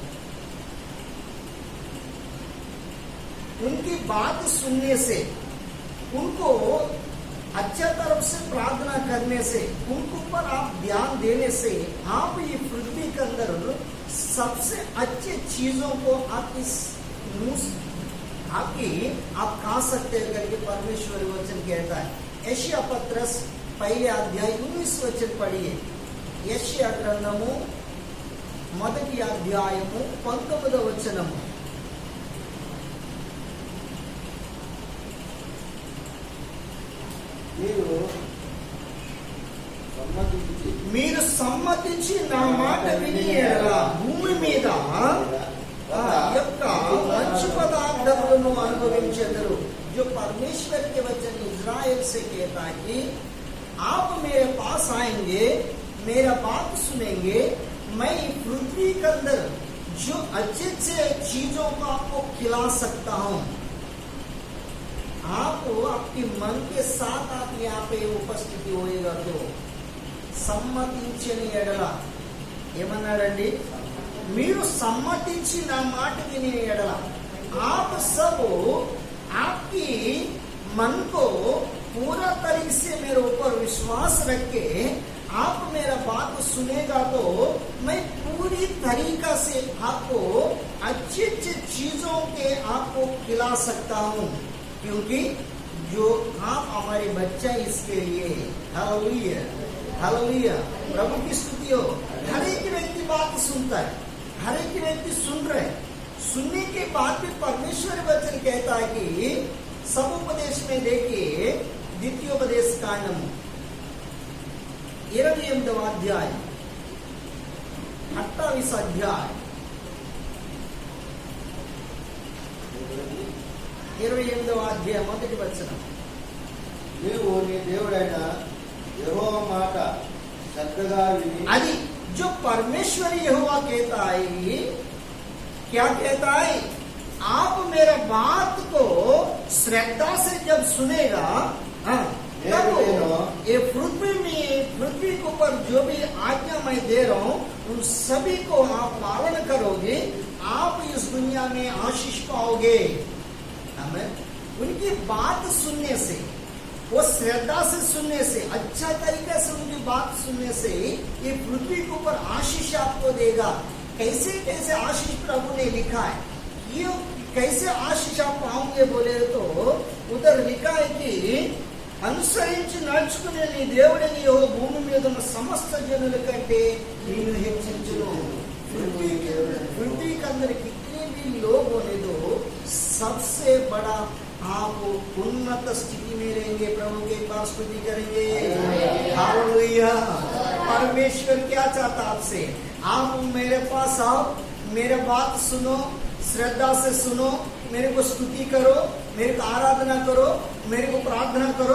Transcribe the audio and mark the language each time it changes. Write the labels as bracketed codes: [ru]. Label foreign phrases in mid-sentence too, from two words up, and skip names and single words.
[hi] उनकी बात सुनने से, उनको अच्छा तरफ से प्रार्थना करने से, उनके ऊपर आप ध्यान देने से, आप ये पृथ्वी के अंदर सबसे अच्छे चीजों को आप इस आप खा सकते हैं करके परमेश्वर वचन कहता है। यशाया पत्रस 1 अध्याय 19 वचन पढ़िए। [te] యెషయా గ్రంథము 1వ అధ్యాయము 19వ వచనము। మీరు సమ్మతించి నా మాట విని ఎడల భూమి మీద యొక్క మంచి పదార్థములను అనుభవించెదరు। [hi] जो परमेश्वर के वचन इज़राइल से कहता है कि आप मेरे पास आएंगे, मेरा बात सुनेंगे, मैं पृथ्वी के अंदर जो अच्छे अच्छे चीजों को आपको खिला सकता हूं। आप आपके मन के साथ आप यहाँ पे उपस्थिति होएगा तो [te] సమ్మతించని ఎడల ఏమన్నాడండి? మీరు సమ్మతించి నా మాట విని ఎడల, [hi] आप सब आपकी मन को पूरा तरीके से मेरे ऊपर विश्वास रख के आप मेरा बात सुनेगा तो मैं पूरी तरीका से आपको अच्छी अच्छी चीजों के आपको खिला सकता हूँ, क्योंकि जो आप हमारे बच्चा इसके लिए। हालेलुया, हालेलुया, प्रभु की स्तुति हो। हर एक व्यक्ति बात सुनता है, हर एक व्यक्ति सुन रहे, सुनने के बाद भी परमेश्वर वचन कहता है कि समुपदेश में देखिए, द्वितीयोपदेश कांडम [te] 28వ అధ్యాయం 28వ అధ్యాయం 28వ అధ్యాయం 1వ వచనం। నీవు నీ దేవుడైన యెహోవా మాట శ్రద్ధగా విని, [hi] అది जो परमेश्वर यहोवा कहता है, क्या कहता है? आप मेरा बात को श्रद्धा से जब सुनेगा, तब ये पृथ्वी के ऊपर जो भी आज्ञा मैं दे रहा हूँ उन सभी को आप पालन करोगे, आप इस दुनिया में आशीष पाओगे। हमें उनकी बात सुनने से, वो श्रद्धा से सुनने से, अच्छा तरीके से उनकी बात सुनने से ये पृथ्वी के ऊपर आशीष आपको देगा। कैसे कैसे आशीष प्रभु ने लिखा है, ये कैसे आशीष आप पाओगे बोले तो उधर लिखा है कि [te] అనుసరించి నడుచుకునే నీ దేవుడని యెహోవా భూమి మీద ఉన్న సమస్త జనుల కంటే నిన్ను హెచ్చించును। [hi] पृथ्वी के अंदर कितने भी लोग होने दो, सबसे बड़ा आप उन्नत स्थिति में रहेंगे। प्रभु के पास स्तुति करेंगे। हालेलुया। परमेश्वर क्या चाहता आपसे? आप मेरे पास आओ, मेरे बात सुनो, श्रद्धा से सुनो, मेरे को स्तुति करो, मेरे को आराधना करो, मेरे को प्रार्थना करो।